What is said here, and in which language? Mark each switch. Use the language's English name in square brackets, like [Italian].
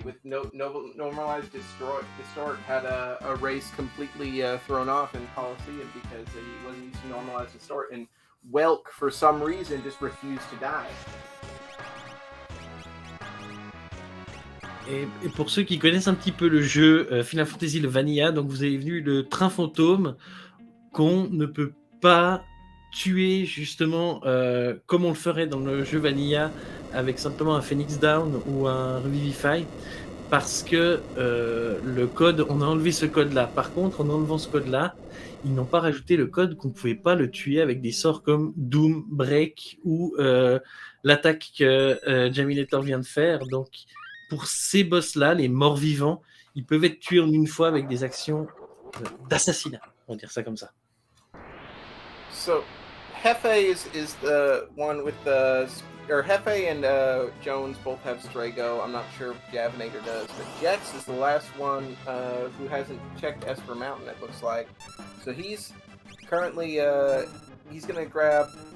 [English] With normalized distort had a race completely thrown off in Coliseum because he wasn't using normalized distort, and Welk for some reason just refused to die. [French] Et pour ceux qui connaissent un petit peu le jeu Final Fantasy le Vanilla, donc vous avez vu le train fantôme qu'on ne peut pas tuer justement comme on le ferait dans le jeu Vanilla avec simplement un Phoenix Down ou un Revivify, parce que le code, on a enlevé ce code-là. Par contre, en enlevant ce code-là, ils n'ont pas rajouté le code qu'on ne pouvait pas le tuer avec des sorts comme Doom, Break ou l'attaque que Javinator vient de faire. Donc, pour ces boss-là, les morts-vivants, ils peuvent être tués en une fois avec des actions d'assassinat. On va dire ça comme ça. [English] So, Jefe is the one with the... Or Jefe and Jones both have Strago. I'm not sure if Javinator does, but Jex is the last one who hasn't checked Esper Mountain, it looks like. So he's currently he's gonna grab.